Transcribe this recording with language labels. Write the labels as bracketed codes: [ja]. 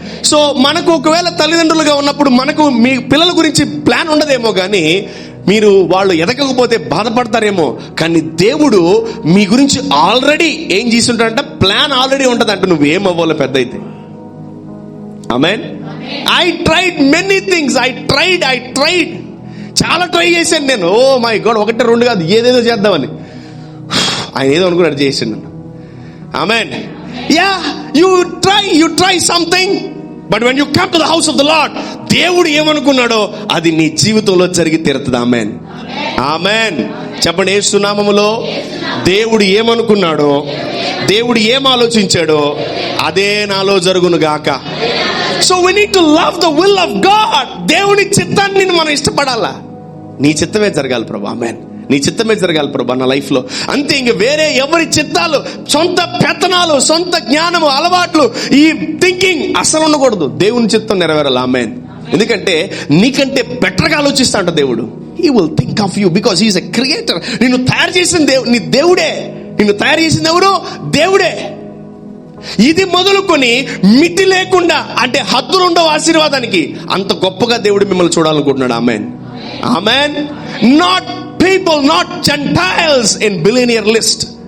[te] So మనకు ఒకవేళ తల్లిదండ్రులుగా ఉన్నప్పుడు మనకు మీ పిల్లల గురించి ప్లాన్ ఉండదేమో, కానీ మీరు వాళ్ళు ఎదగకపోతే బాధపడతారేమో, కానీ దేవుడు మీ గురించి ఆల్రెడీ ఏం చేస్తుంటాడంట, ప్లాన్ ఆల్రెడీ ఉంటదంట నువ్వు ఏమవ్వాలో పెద్ద అయితే. ఆమేన్. [en] I tried many things, I tried [te] చాలా ట్రై చేశాను నేను. ఓ మై గాడ్, 1 2 కాదు, ఏదేదో చేద్దామని ఆయన ఏదో అనుకున్నాడు చేసాను. [en] Amen. Yeah, you try something, but when you come to the house of the Lord, [te] దేవుడు ఏమనుకున్నాడో అది నీ జీవితంలో జరిగి తీరుతుంది. ఆమేన్, ఆమేన్. చెప్పండి, యేసు నామములో దేవుడు ఏమనుకున్నాడో, దేవుడు ఏం ఆలోచించాడో అదే నాలో జరుగును గాక. [en] So we need to love the will of God. [te] దేవుని చిత్తాన్ని మనం ఇష్టపడాలా. నీ చిత్తమే జరగాలి ప్రభు. ఆమేన్. నీ చిత్తమే జరగాలి ప్రభు నా లైఫ్ లో, అంతే. ఇంక వేరే ఎవరి చిత్తాలు, సొంత పెత్తనాలు, సొంత జ్ఞానము, అలవాట్లు, ఈ థింకింగ్ అసలు ఉండకూడదు. దేవుని చిత్తం నెరవేరాలి. ఆమేన్. ఎందుకంటే నీకంటే బెటర్ గా ఆలోచిస్తా అంట దేవుడు. [en] He will think of you because he is a creator. [te] నిన్ను తయారు చేసిన నీ దేవుడే. నిన్ను తయారు చేసింది ఎవరు? దేవుడే. ఇది మొదలుకొని మితి లేకుండా, అంటే హద్దులు ఉండవు ఆశీర్వాదానికి, అంత గొప్పగా దేవుడు మిమ్మల్ని చూడాలనుకుంటున్నాడు. [en] Amen, amen. Not people, not Gentiles in billionaire list.